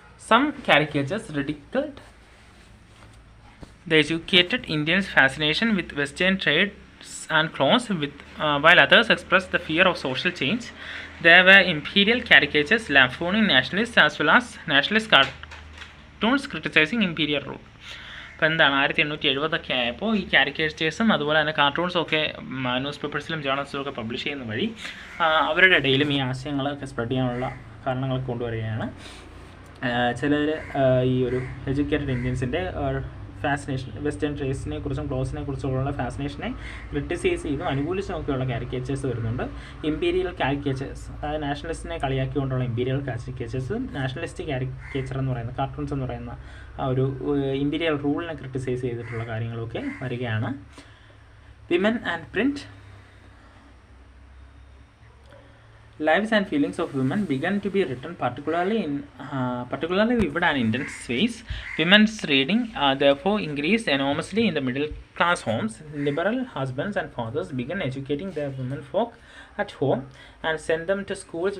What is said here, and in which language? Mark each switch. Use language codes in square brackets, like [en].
[en] Some caricatures ridiculed the educated Indians' fascination with Western trades and clothes, while others expressed the fear of social change. There were imperial caricatures lampooning nationalists as well as nationalist cartoons criticizing imperial rule. [ml] അപ്പോൾ എന്താണ് 1870 ആയപ്പോൾ ഈ കാരിക്കേച്ചേഴ്സും അതുപോലെ തന്നെ കാർട്ടൂൺസും ഒക്കെ news പേപ്പേഴ്സിലും ജേർണൽസിലും ഒക്കെ publish ചെയ്യുന്ന വഴി അവരുടെ ഇടയിലും ഈ ആശയങ്ങളൊക്കെ സ്പ്രെഡ് ചെയ്യാനുള്ള കാരണങ്ങളൊക്കെ കൊണ്ടുവരികയാണ്. ചിലർ ഈ ഒരു എഡ്യൂക്കേറ്റഡ് ഇന്ത്യൻസിൻ്റെ ഫാസിനേഷൻ, വെസ്റ്റേൺ ഡ്രസ്സിനെ കുറിച്ചും ക്ലോത്ത്സിനെ കുറിച്ചുള്ള ഫാസിനേഷനെ ക്രിട്ടിസൈസ് ചെയ്തും അനുകൂലിച്ചുമൊക്കെയുള്ള കാരിക്കേച്ചേഴ്സ് വരുന്നുണ്ട്. ഇമ്പീരിയൽ കാരിക്കേച്ചേഴ്സ്, അതായത് നാഷണലിസ്റ്റിനെ കളിയാക്കിക്കൊണ്ടുള്ള ഇമ്പീരിയൽ കാരിക്കേച്ചേഴ്സ്, നാഷണലിസ്റ്റ് കാരിക്കേച്ചർ എന്ന് പറയുന്ന കാർട്ടൂൺസ് എന്ന് പറയുന്ന ആ ഒരു ഇമ്പീരിയൽ റൂളിനെ ക്രിട്ടിസൈസ് ചെയ്തിട്ടുള്ള കാര്യങ്ങളൊക്കെ വരികയാണ്. [en] Women and print. Lives and feelings of women began to be written particularly vivid and intense ways. Women's reading therefore increased enormously in the middle class homes. Liberal husbands and fathers began educating their women folk at home and sent them to schools.